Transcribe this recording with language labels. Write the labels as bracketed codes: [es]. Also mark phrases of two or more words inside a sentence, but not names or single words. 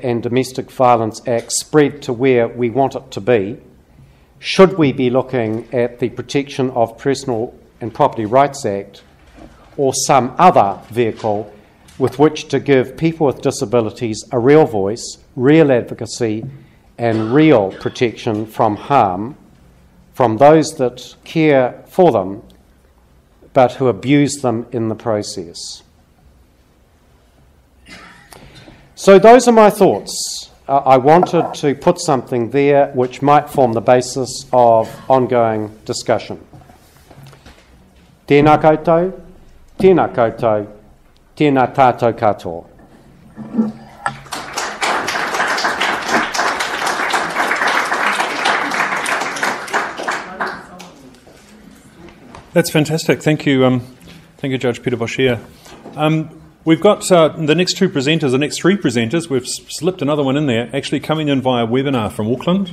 [en] and Domestic Violence Act spread to where we want it to be, should we be looking at the Protection of Personal and Property Rights Act or some other vehicle with which to give people with disabilities a real voice, real advocacy, and real protection from harm from those that care for them but who abuse them in the process? So those are my thoughts. I wanted to put something there which might form the basis of ongoing discussion. [mi] Tēnā koutou, tēnā koutou, tēnā tātou katoa. [en] That's fantastic. Thank you, Judge Peter Boshier. We've got the next three presenters, we've slipped another one in there, actually coming in via webinar from Auckland.